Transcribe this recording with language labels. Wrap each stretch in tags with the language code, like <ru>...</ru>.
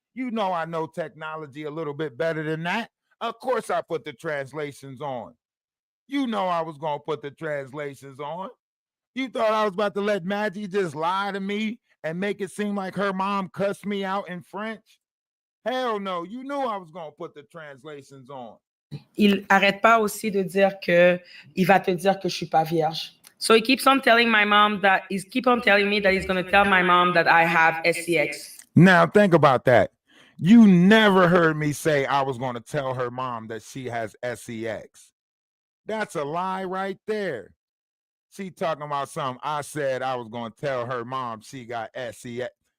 <en>You know I know technology a little bit better than that. Of course I put the translations on. You know I was going to put the translations on. You thought I was about to let Maggie just lie to me and make it seem like her mom cussed me out in French? Hell no, you knew I was going to put the translations on.</en> <fr>il arrête pas aussi de dire que il va te dire que je suis pas vierge.</fr> <en>So he keeps on telling my mom that he's keep on telling me that he's going to tell my mom that I have SCX. Now think about that. You never heard me say I was going to tell her mom that she has SEX. That's a lie right there. She talking about something I said I was going to tell her mom she got SEX.</en>